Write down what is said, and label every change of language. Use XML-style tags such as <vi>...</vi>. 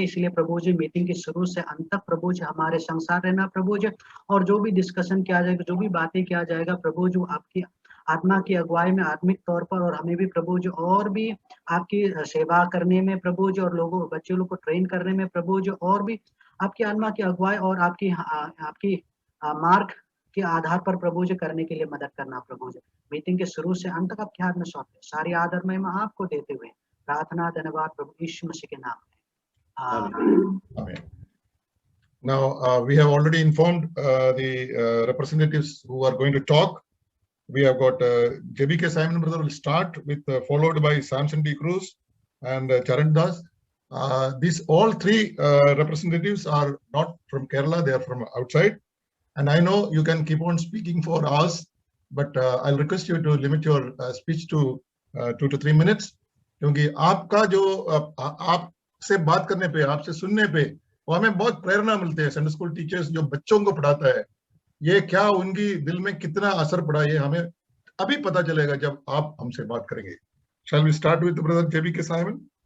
<hi>इसलिए प्रभु जी मीटिंग के शुरू से अंत तक प्रभु जी हमारे संसार रहना प्रभु जी, और जो भी डिस्कशन किया जाएगा जो भी बातें किया जाएगा प्रभु जी आपकी आत्मा की अगुवाई में आत्मिक तौर पर, और हमें भी प्रभु जी और भी आपकी सेवा करने में प्रभु जी और बच्चे लोग को ट्रेन करने में प्रभु जी और भी आपकी आत्मा की अगुवाई और आपकी मार्ग के आधार पर प्रभु जी करने के लिए मदद करना प्रभु जी. मीटिंग के शुरू से अंत तक आपके हाथ में सौंपते सारी आदर महिमा आपको देते हुए प्रार्थना धन्यवाद प्रभु यीशु मसीह के नाम में.</hi> <en>Amen. Now we have already informed the representatives who are going to talk. We have got JBK Simon brother will start with followed by Samson D. Cruz and Charan Das. These all three representatives are not from Kerala, they are from outside. And I know you can keep on speaking for us, but I'll request you to limit your speech to 2 to 3 minutes.</en> <hi>क्योंकि आपका जो आपसे बात करने पे, आपसे सुनने पे वो हमें बहुत प्रेरणा मिलती है. संडे स्कूल टीचर्स जो बच्चों को पढ़ाता है, ये क्या उनकी दिल में कितना असर पड़ा ये हमें अभी पता चलेगा जब आप हमसे बात करेंगे.</hi> <en>Shall we start with brother JBK Simon?</en>